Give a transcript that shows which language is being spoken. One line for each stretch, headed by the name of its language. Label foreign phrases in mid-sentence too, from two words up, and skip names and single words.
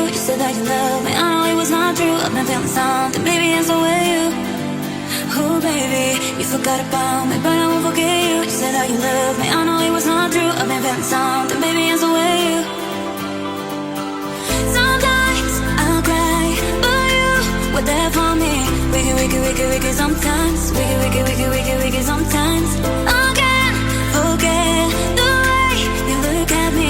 English: You said that you love me, I know it was not true. I've been feeling something, baby, and so will you. Oh baby, you forgot about me, but I won't forget you. You said that you love me, I know it was not true. I've been feeling something, baby, and so will you. Sometimes I'll cry, but you were there for me.
Hawaiian: Wiki, wiki, wiki, wiki, sometimes. Wiki, wiki, wiki, wiki, wiki,
English: sometimes. I can't forget the way you look at me.